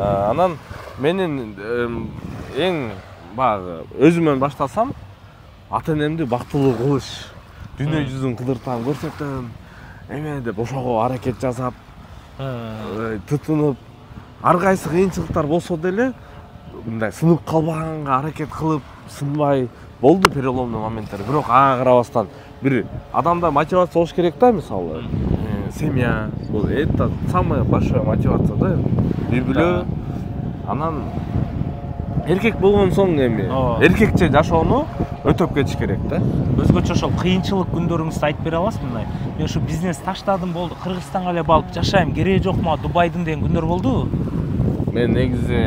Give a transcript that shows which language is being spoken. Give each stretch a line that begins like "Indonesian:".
Kyrgyz: Анан менин эң баягы өзүмөн баштасам, ата-энемди бактылуу кылыш, дүйнө жүзүн кыдыртам, көрсөтөм, эме деп ошого аракет жасап, тытынып, ар кайсы кыйынчылыктар болсо деле мындай сынып калбаганга аракет кылып, сынбай болду переломный моменттер. Бирок ага карабастан бир адамда мотивация болуш керек да, мисалы.
Russian: Семья,
Kyrgyz: бул
Russian: это самая большая мотивация
Kyrgyz: да. Үй-бүлө. Анан эркек болгон соң эми эркекче жашоону өтөп кетиш керек да. Өзгөчө ошол кыйынчылык күндөрүңүздү айтып бере аласызбы мындай? Мен ушу бизнес таштадым болду, Кыргызстанга эле барып жашайм, кереги жок мага Дубайдын деген күндөр болдубу? Мен негизи